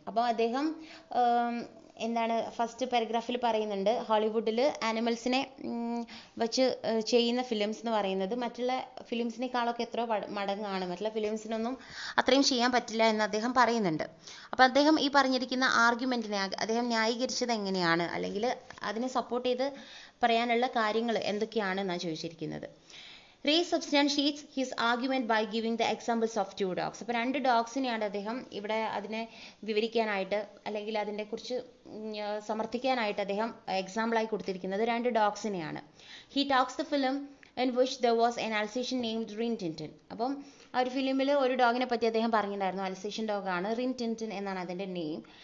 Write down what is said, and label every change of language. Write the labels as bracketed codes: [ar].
[ml] അപ്പോൾ അദ്ദേഹം എന്താണ് ഫസ്റ്റ് പാരഗ്രാഫിൽ പറയുന്നുണ്ട്, ഹോളിവുഡിൽ ആനിമൽസിനെ വെച്ച് ചെയ്യുന്ന ഫിലിംസ് എന്ന് പറയുന്നത് മറ്റുള്ള ഫിലിംസിനേക്കാളൊക്കെ എത്രയോ മടങ്ങാണ്, മറ്റുള്ള ഫിലിംസിനൊന്നും അത്രയും ചെയ്യാൻ പറ്റില്ല എന്ന് അദ്ദേഹം പറയുന്നുണ്ട്. അപ്പോൾ അദ്ദേഹം ഈ പറഞ്ഞിരിക്കുന്ന ആർഗ്യുമെൻറ്റിനെ അദ്ദേഹം ന്യായീകരിച്ചത് എങ്ങനെയാണ്, അല്ലെങ്കിൽ അതിനെ സപ്പോർട്ട് ചെയ്ത് പറയാനുള്ള കാര്യങ്ങൾ എന്തൊക്കെയാണെന്നാണ് ചോദിച്ചിരിക്കുന്നത്. [en] Ray substantiates his argument by giving the examples of 2 dogs. [ml] അപ്പോൾ 2 ഡോഗ്സിനെയാണ് അദ്ദേഹം ഇവിടെ അതിനെ വിവരിക്കാനായിട്ട് അല്ലെങ്കിൽ അതിനെ കുറിച്ച് സമർത്ഥിക്കാനായിട്ട് അദ്ദേഹം എക്സാമ്പിളായി കൊടുത്തിരിക്കുന്നത് 2 ഡോഗ്സിനെയാണ്. [en] He talks the film in which there was an Alsatian named Rin Tin Tin. [ml] അപ്പം ആ ഒരു ഫിലിമിൽ ഒരു ഡോഗിനെ പറ്റി അദ്ദേഹം പറഞ്ഞിട്ടുണ്ടായിരുന്നു. അൽസേഷ്യൻ ഡോഗാണ്, റിൻ ടിൻ ടിൻ എന്നാണ് അതിൻ്റെ നെയിം.